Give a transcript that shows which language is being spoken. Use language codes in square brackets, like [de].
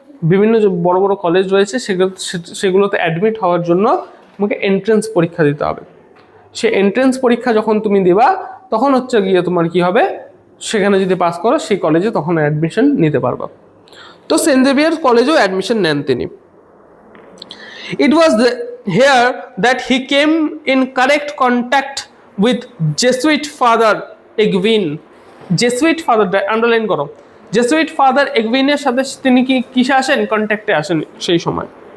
[bn] বিভিন্ন যে বড় বড় কলেজ রয়েছে সেগুলোতে অ্যাডমিট হওয়ার জন্য তোমাকে এন্ট্রেন্স পরীক্ষা দিতে হবে। সে এন্ট্রেন্স পরীক্ষা যখন তুমি দিবা তখন হচ্ছে গিয়ে তোমার কি হবে, সেখানে যদি পাস করো সেই কলেজে তখন অ্যাডমিশন নিতে পারবা। তো সেন্ট জেভিয়ার কলেজেও অ্যাডমিশন নেন তিনি। [en] It was here that he came in correct contact with Jesuit father Egwin. [bn] Jesuit father, underline করো, Jesuit father Egwin-এর সাথে তিনি কিসে আসেন, কন্ট্যাক্টে আসেন সেই সময়।